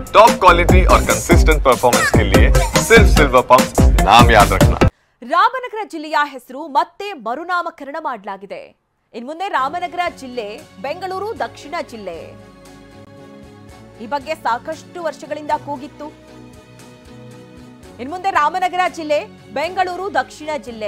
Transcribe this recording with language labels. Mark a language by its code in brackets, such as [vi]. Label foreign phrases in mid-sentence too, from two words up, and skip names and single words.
[en] top quality [hi] और [en] consistent performance [hi] के लिए सिर्फ सिल्वर पंप नाम याद रखना। [kn] ರಾಮನಗರ ಜಿಲ್ಲೆಯ ಹೆಸರು ಮತ್ತೆ ಮರುನಾಮಕರಣ ಮಾಡಲಾಗಿದೆ. ಇನ್ಮುಂದೆ ರಾಮನಗರ ಜಿಲ್ಲೆ ಬೆಂಗಳೂರು ದಕ್ಷಿಣ ಜಿಲ್ಲೆ. ಈ ಬಗ್ಗೆ ಸಾಕಷ್ಟು ವರ್ಷಗಳಿಂದ ಕೂಗಿತ್ತು. ಇನ್ಮುಂದೆ ರಾಮನಗರ ಜಿಲ್ಲೆ ಬೆಂಗಳೂರು ದಕ್ಷಿಣ ಜಿಲ್ಲೆ.